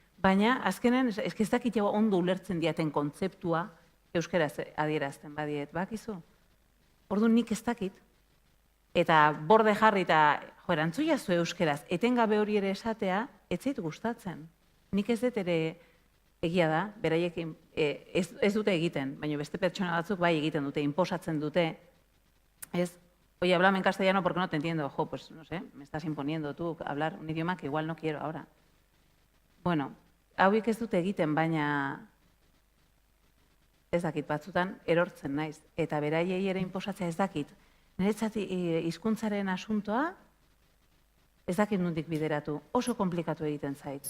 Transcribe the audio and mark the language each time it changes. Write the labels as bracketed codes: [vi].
[eu] Baina azkenean ez dakit ondo ulertzen diaten kontzeptua euskaraz adierazten badiet, bakizu? Orduan nik ez dakit. Eta borde jarri eta erantzuia zu euskaraz, etengabe hori ere esatea, ez zait gustatzen. Nik ez dut ere egia da, beraiekin ez dute egiten, baina beste pertsona batzuk bai egiten dute, inposatzen dute. [es] Ez, oye, háblame en castellano porque no te entiendo. Jo, pues no sé, me estás imponiendo tú hablar un idioma que igual no quiero ahora. [eu] Bueno, hauek ez dute egiten, baina ez dakit batzutan erortzen naiz. Eta beraiei ere inposatzea ez dakit. Niretzat hizkuntzaren asuntoa ez dakit nondik bideratu. Oso komplikatu egiten zait.